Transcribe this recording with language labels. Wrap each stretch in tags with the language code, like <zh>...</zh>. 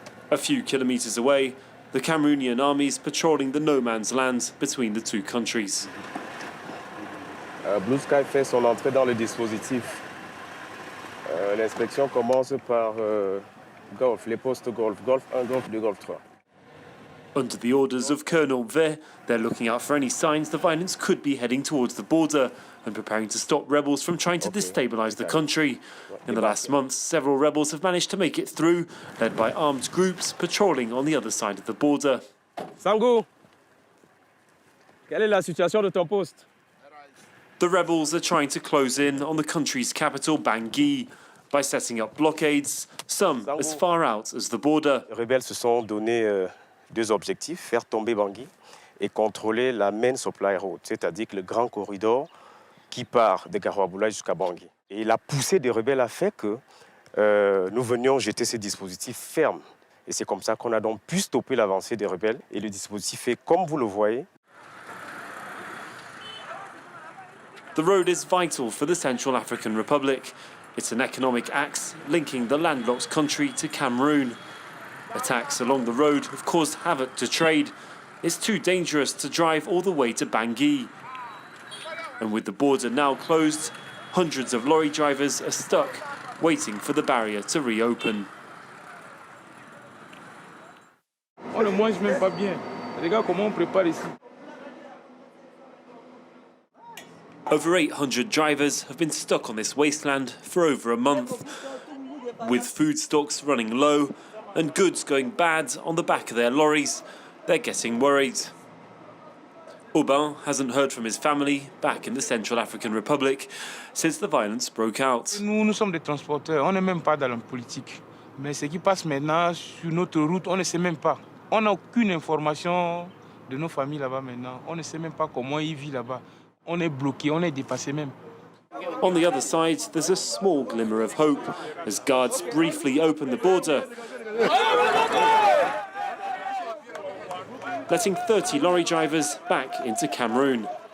<en>A few kilometres away, the Cameroonian armies patrolling the no man's land between the two countries.</en> <fr>Blue Sky fait son entrée dans le dispositif. L'inspection commence par Golf, les postes Golf, Golf 1, Golf 2, Golf 3.</fr> <en>Under the orders of Colonel Ve, they're looking out for any signs the violence could be heading towards the border and preparing to stop rebels from trying to destabilise the country. In the last months, several rebels have managed to make it through, led by armed groups patrolling on the other side of the border.</en> <fr>Sango, quelle est la situation de ton poste?</fr> <en>The rebels are trying to close in on the country's capital, Bangui, by setting up blockades, some as far out as the border.</en> <fr>Les rebelles se sont donné deux objectifs, faire tomber Bangui et contrôler la main supply road, c'est-à-dire le grand corridor qui part de Garoua-Boulaye jusqu'à Bangui. Et la poussée des rebelles a fait que nous venions jeter ces dispositifs fermes. Et c'est comme ça qu'on a donc pu stopper l'avancée des rebelles. Et le dispositif est, comme vous le voyez,</fr> <en>The road is vital for the Central African Republic. It's an economic axe linking the landlocked country to Cameroon. Attacks along the road have caused havoc to trade. It's too dangerous to drive all the way to Bangui. And with the border now closed, hundreds of lorry drivers are stuck, waiting for the barrier to reopen.</en> <fr>On ne mange même pas bien. Regarde comment on prépare ici.</fr> <en>Over 800 drivers have been stuck on this wasteland for over a month, with food stocks running low and goods going bad on the back of their lorries. They're getting worried. Aubin hasn't heard from his family back in the Central African Republic since the violence broke out.</en> <fr>Nous sommes des transporteurs, on n'est même pas dans la politique. Mais ce qui passe maintenant sur notre route, on ne sait même pas. On n'a aucune information de nos familles là-bas maintenant. On ne sait même pas comment ils vivent là-bas. On est bloqué, on est dépassé même.</fr> <en>On the other side, there's a small glimmer of hope as guards briefly open the border, letting 30 lorry drivers back into Cameroon.</en>